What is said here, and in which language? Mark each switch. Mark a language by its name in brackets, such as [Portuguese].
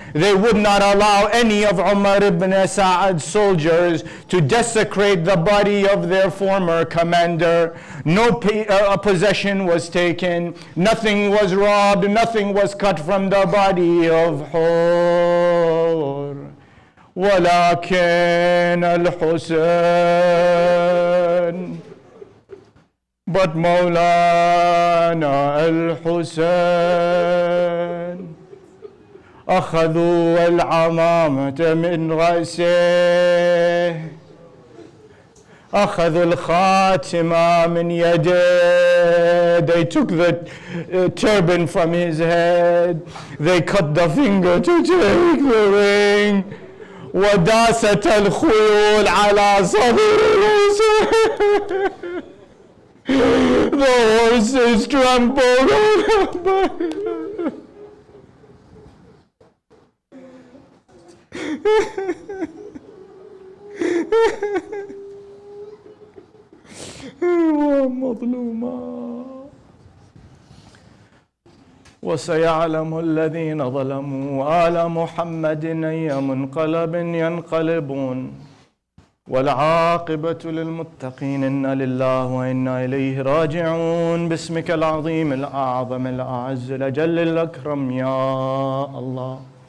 [English] They would not allow any of Umar ibn Sa'ad's soldiers to desecrate the body of their former commander. No possession was taken, nothing was robbed, nothing was cut from the body of Hurr. [Arabic] ولكن الحسين [English] but [Arabic] مولانا الحسين أخذوا العمامة من رأسه أخذوا الخاتمة من يده. [English] They took the turban from his head. They cut the finger to take the ring. [Arabic] وداست الخيول على صدر الحسين. [English] The horses trampled on [Arabic] مظلوما. وسيعلم الذين ظلموا آل محمد أي منقلب ينقلبون والعاقبة للمتقين. إنا لله وإنا إليه راجعون. باسمك العظيم الأعظم الأعز الأجل الأكرم يا الله.